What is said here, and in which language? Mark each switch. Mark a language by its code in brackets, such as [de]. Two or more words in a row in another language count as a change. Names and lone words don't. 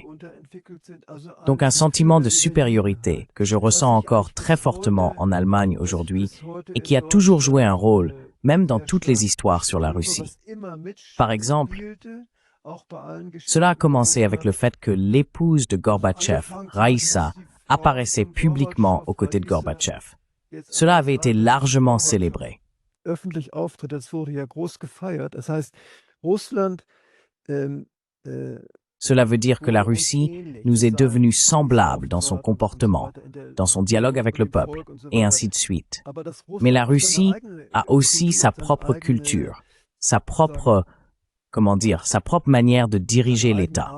[fr] Donc un sentiment de supériorité que je ressens encore très fortement en Allemagne aujourd'hui et qui a toujours joué un rôle, même dans toutes les histoires sur la Russie. Par exemple, cela a commencé avec le fait que l'épouse de Gorbatchev, Raïssa, apparaissait publiquement aux côtés de Gorbatchev. Cela avait été largement célébré. [de] Öffentlich auftritt, das wurde ja groß gefeiert. Das heißt, Russland [fr] Cela veut dire que la Russie nous est devenue semblable dans son comportement, dans son dialogue avec le peuple, et ainsi de suite. Mais la Russie a aussi sa propre culture, sa propre manière de diriger l'État.